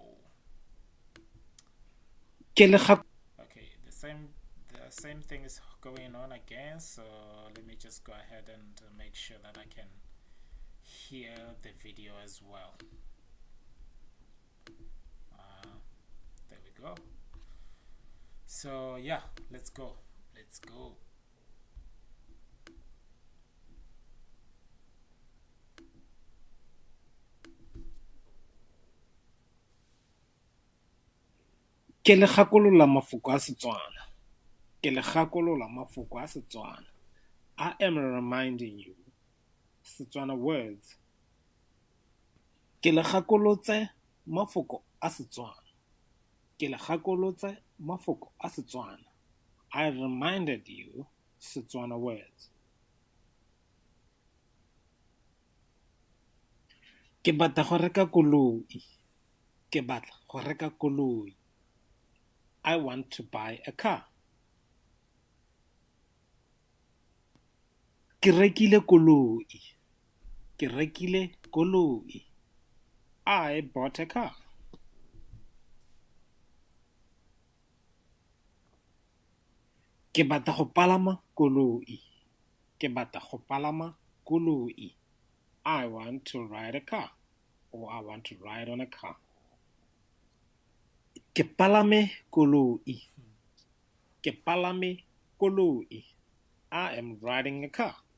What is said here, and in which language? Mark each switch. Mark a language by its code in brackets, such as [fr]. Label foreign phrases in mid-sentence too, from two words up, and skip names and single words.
[en] Okay, the same thing is going on again, so let me just go ahead and make sure that I can hear the video as well. There we go. So yeah, let's go. [tn] Ke le gakolola mafoko a Setswana. Ke le gakolola mafoko a Setswana. [en] I am reminding you Setswana words. [tn] Ke le gakolotse mafoko a Setswana. Ke le gakolotse mafoko a Setswana. [en] I reminded you Setswana words. [tn] Ke batla go reka koloi. Ke batla go reka koloi. [en] I want to buy a car. [tn] Ke rekile koloi. Ke rekile koloi. [en] I bought a car. [tn] Ke batla go palama koloi. Ke batla go palama koloi. [en] I want to ride a car. Or I want to ride on a car. [tn] Ke palame koloi. Ke palame koloi. [en] I am riding a car.